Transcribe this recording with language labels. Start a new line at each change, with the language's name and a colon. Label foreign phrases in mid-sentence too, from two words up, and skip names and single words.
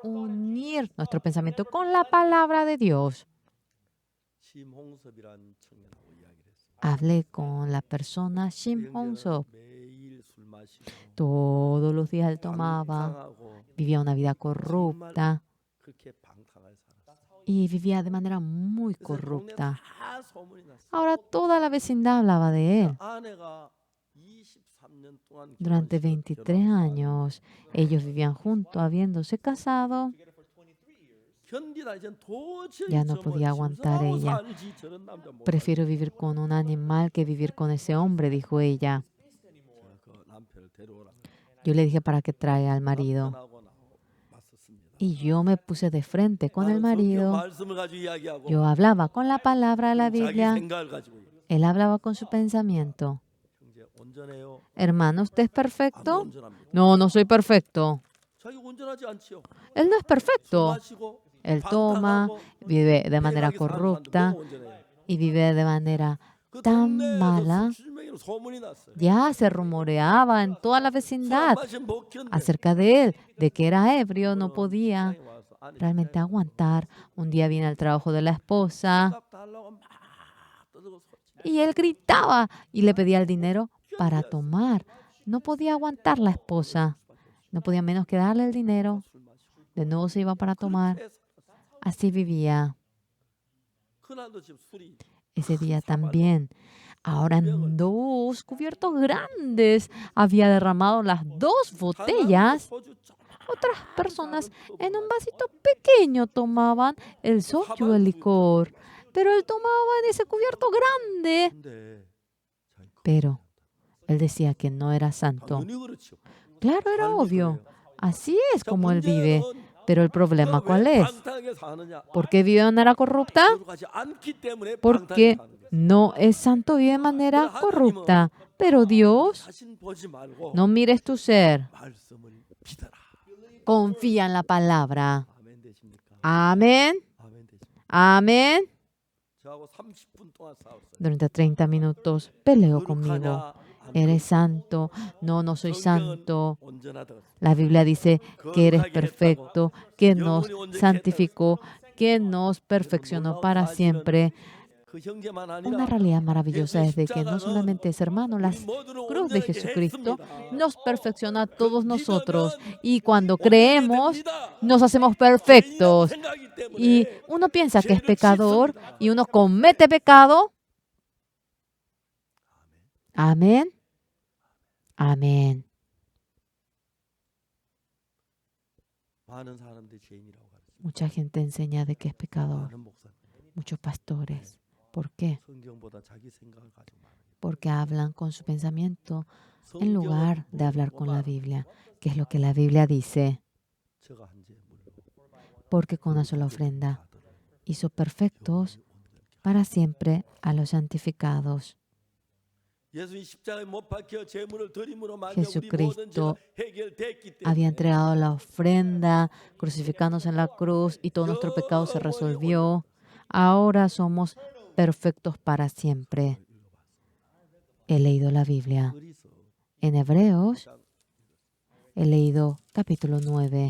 Spanish: unir nuestro pensamiento con la palabra de Dios.
Korean: 심홍섭이란 청년하고 이야기를 했어요.
Spanish: Hablé con la persona
Korean: 그 Shim 형제는 Hong-sop. 매일 술 마시고
Spanish: Todos los días él tomaba,
Korean: 방탕하고
Spanish: vivía una vida
Korean: 정말
Spanish: corrupta
Korean: 그렇게 방탕하게 살았어요.
Spanish: y vivía de manera muy
Korean: 그래서 동네
Spanish: corrupta.
Korean: 다 소문이 났어요.
Spanish: Ahora toda la vecindad hablaba de él.
Korean: 아내가 23년 동안
Spanish: Durante
Korean: 결혼식을
Spanish: 23 años ellos vivían juntos, habiéndose casado.
Korean: 견디다 이젠 도저히
Spanish: Ya no
Korean: 저
Spanish: podía aguantar
Korean: 짐승하고
Spanish: ella.
Korean: 살지 저런 남자 못
Spanish: Prefiero vivir con un animal que vivir con ese hombre, dijo ella.
Korean: 제가 그 남편을 데려오라.
Spanish: Yo le dije para que traiga al marido.
Korean: 남편하고 맞섰습니다.
Spanish: Y yo me puse de frente con el
Korean: 나는 성경
Spanish: marido.
Korean: 말씀을 가지고 이야기하고
Spanish: Yo hablaba con la palabra de la
Korean: 자기
Spanish: Biblia.
Korean: 생각을 가지고 이야기해요.
Spanish: Él hablaba con su pensamiento.
Korean: 형제 온전해요.
Spanish: Hermano, ¿usted es
Korean: 안
Spanish: perfecto?
Korean: 온전합니다.
Spanish: No, no soy perfecto.
Korean: 자기 온전하지 않지요.
Spanish: Él no es
Korean: 술
Spanish: perfecto.
Korean: 마시고
Spanish: Él toma,
Korean: 방탕하고
Spanish: vive de manera
Korean: 빼가게 사는 사람도
Spanish: corrupta
Korean: 뭐가 온전해요.
Spanish: y vive de manera
Korean: 그
Spanish: tan
Korean: 동네에서
Spanish: mala.
Korean: 술주명이로 소문이 났어요.
Spanish: Ya se rumoreaba en toda la
Korean: 술 안
Spanish: vecindad
Korean: 마시면 못 견뎌.
Spanish: acerca de él, de que era ebrio, no podía
Korean: 시장에 와서 아내
Spanish: realmente aguantar. Un día viene al trabajo de la esposa
Korean: 값 달라고 막 떠들고 소리
Spanish: y él gritaba y le pedía el dinero para tomar. No podía aguantar la esposa. No podía menos que darle el dinero.
Korean: 술 마시고
Spanish: De nuevo se iba para tomar.
Korean: 그렇게 살았어요.
Spanish: Así vivía
Korean: 그날도 지금 술이
Spanish: ese día también. Ahora en 2 cubiertos grandes había derramado las 2 botellas.
Korean: 소주 쫙
Spanish: Otras personas en un vasito pequeño tomaban el soju, el licor. Pero él tomaba en ese cubierto grande.
Korean: 근데 자기
Spanish: Pero él decía que no era santo.
Korean: 당연히 그렇죠.
Spanish: Claro, era obvio. Así es
Korean: 자,
Spanish: como él vive.
Korean: 문제는
Spanish: Pero el problema, ¿cuál
Korean: 왜
Spanish: es?
Korean: 방탕하게 사느냐?
Spanish: ¿Por qué vive de manera corrupta?
Korean: 거룩하지 않기 때문에 방탕하게
Spanish: Porque
Korean: 사는 거예요.
Spanish: no es santo, vive de manera corrupta. Pero Dios,
Korean: 자신 보지 말고
Spanish: no mires tu ser.
Korean: 말씀을 믿어라.
Spanish: Confía en la palabra.
Korean: 아멘 되십니까?
Spanish: Amén.
Korean: 아멘 되십니까?
Spanish: Amén.
Korean: 저하고 30분 동안 싸웠어요.
Spanish: Durante 30 minutos peleó conmigo.
Korean: 거룩하냐? 안
Spanish: ¿Eres santo? No, no soy
Korean: 성경은
Spanish: santo.
Korean: 온전하다고.
Spanish: La Biblia dice que eres perfecto, que nos santificó, que nos perfeccionó para siempre.
Korean: 그 형제만
Spanish: Una
Korean: 아니라
Spanish: realidad maravillosa es de que no
Korean: 십자가는
Spanish: solamente es hermano, la
Korean: 우리 모두를
Spanish: cruz de
Korean: 온전하게
Spanish: Jesucristo
Korean: 했습니다.
Spanish: nos perfecciona a todos
Korean: 그
Spanish: nosotros.
Korean: 믿으면
Spanish: Y cuando
Korean: 온전히
Spanish: creemos,
Korean: 됩니다.
Spanish: nos hacemos
Korean: 죄인이라고
Spanish: perfectos.
Korean: 생각하기 때문에
Spanish: Y uno piensa que es
Korean: 죄를
Spanish: pecador
Korean: 짓습니다.
Spanish: y uno comete pecado. Amén. Amén.
Korean: 많은 사람들이 죄인이라고 가르쳐요.
Spanish: Mucha gente enseña de que es pecador.
Korean: 많은 목사님.
Spanish: Muchos pastores. ¿Por qué?
Korean: 성경보다 자기 생각을 가지고 말해요.
Spanish: Porque hablan con su pensamiento en lugar de hablar con la
Korean: 뭐가
Spanish: Biblia, que es lo que la Biblia dice.
Korean: 저가 한 죄 물로
Spanish: Porque con una sola ofrenda hizo perfectos para siempre a los santificados.
Korean: 예수님 십자가에 못 박혀 제물을 드림으로 말미암아 우리 모든
Spanish: Jesucristo
Korean: 죄가 해결됐기
Spanish: había
Korean: 때문에
Spanish: entregado la ofrenda, crucificándose en la cruz y todo nuestro pecado se resolvió. Ahora somos perfectos para siempre. He leído la Biblia.
Korean: 그리스도
Spanish: En Hebreos he leído capítulo 9.